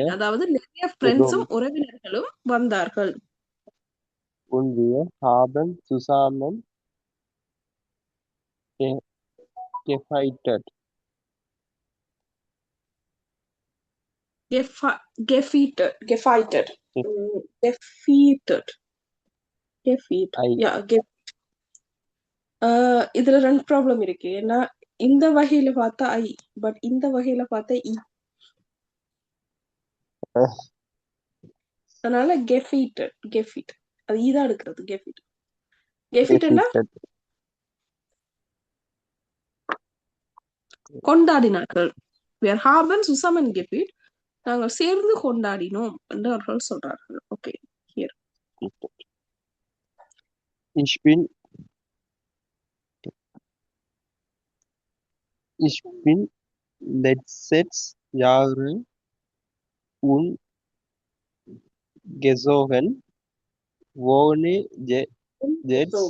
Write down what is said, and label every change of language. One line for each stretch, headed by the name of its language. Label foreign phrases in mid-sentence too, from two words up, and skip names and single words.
Tamil: அதாவது நிறைய ஃப்ரெண்ட்ஸும் உறவினர்களும் வந்தார்கள்.
German: Und wir haben zusammen gefeiert. Gefeiert.
Tamil: இதுல ரெண்டு ப்ராப்ளம் இருக்கு. ஏன்னா இந்த வகையில பார்த்தா ஐ, பட் இந்த வகையில பார்த்தா இ. அதனால கெஃபீட் அது ஈதான் எடுக்கிறது. கெஃபீட்னா கொண்டாடினார்கள்.
German: wir haben zusammen gefeiert.
Tamil: நாங்கள் சேர்ந்து கொண்டாடினோம் என்று அவர்கள் சொல்றார்கள்.
English: okay, here
German: Ich bin Ich bin letztes Jahr umgezogen, wohne jetzt